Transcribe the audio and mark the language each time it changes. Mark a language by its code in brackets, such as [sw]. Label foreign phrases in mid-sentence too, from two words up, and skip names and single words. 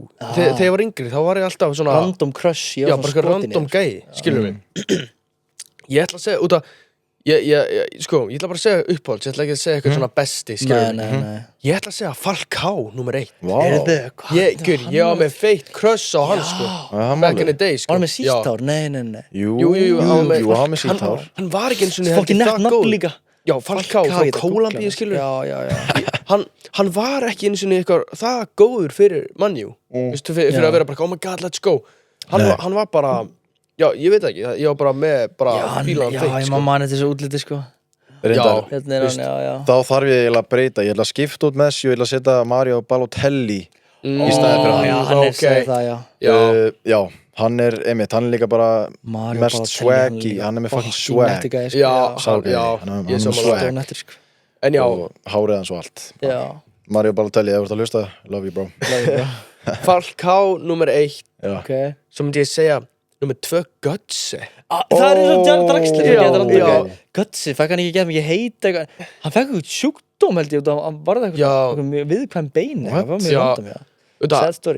[is] Þegar ég var yngri, þá var ég alltaf svona [en] random crush, [is] já, bara eitthvað random gæi, skilur mig. Ég ætla að segja, út að sko, ég ætla bara að segja uppáhalds, ég ætla ekki að segja eitthvað svona besti, skilur mig. Nei. Ég ætla að segja Falcao, númer 1. Heyrðu, Ég var með feitt crush á hann, sko. [en] Back in the day, [is] sko. Var hann með sítt hár? Nei. Jú, hann var með sítt hár. Hann var ekki eins og fokkin nett nafn líka. Já, Falcao frá Kólumbíu, skilur. Já. Hann var ekki eins og eitthvað það góður fyrir mannjú. Vistu, fyrir að vera bara, [en] oh my god, let's go. [is] Hann var bara, já, ég veit ekki, ég var bara með fílan feitt, sko. Já, ég má manna þessu útliti, sko. Reyndar, hérna er hann, já. Þá þarf ég eiginlega að breyta, ég ætla að skipta út Messi og ég ætla að setja Mario Balotelli í staðinn fyrir hann. Já, hann er segið það, já. Já, hann er einmitt, hann er líka bara mest swaggy, hann er með [en] fucking swag. [is] Já, ég er swag. En já. Og hárið hans og allt. Já. Mario Balotelli, ef þú ert að hlusta, [en] love you bro. [is] Falcao, nummer 1. Ok. Svo myndi ég segja, nummer 2, Götze. Það er eins og Jan Draxler. Götze, fekk hann ekki gett mikið heit eitthvað. Hann fekk eitthvað sjúkdóm held ég, hann var það eitthvað viðkvæm bein. Það var mjög random, já. [en] Sad story.